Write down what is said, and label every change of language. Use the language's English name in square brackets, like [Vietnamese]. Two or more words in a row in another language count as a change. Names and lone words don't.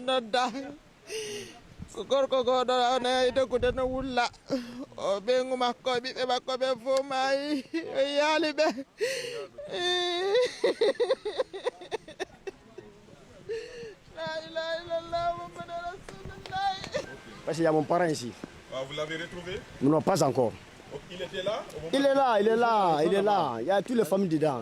[Fula] nodda ko gorko goɗo ona doggude no wulla o ɓengu makko ɓiɓɓe makko ɓe fof maayi o yaali ɓe [Arabic] لا إله إلا الله محمد رسول الله. [French] Parce qu'il y a mon parent ici. Ah, vous l'avez retrouvé? Non, pas encore. Il était là au moment Il est là, il est là, il est là. Il y a toutes les familles dedans.